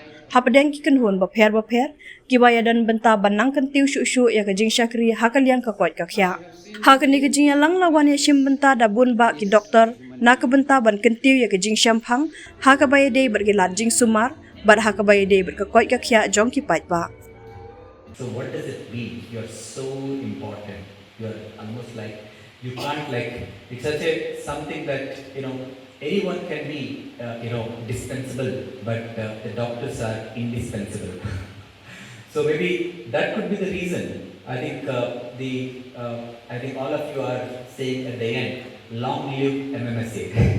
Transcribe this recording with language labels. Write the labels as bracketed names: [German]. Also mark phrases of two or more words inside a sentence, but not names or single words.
[Khasi] Hapadeng ki kenhun bapher ki bayadan benta banang kentiu shu ya ka jing syakri hakaliang ka kwat ka khya. Hakani ka jinga lang lawan ya shim benta dabun ba ki doktor na ka benta ban kentiu ya ka jing shamphang ha ka bayade bergilat jing sumar bar ha ka bayade ber ka kwat ka khya jong ki pat ba. [English] So what does it mean? You're so important. You're almost like you can't like it's such a something that anyone can be dispensable, but the doctors are indispensable. So maybe that could be the reason. I think I think all of you are saying at the end, long live MMSA.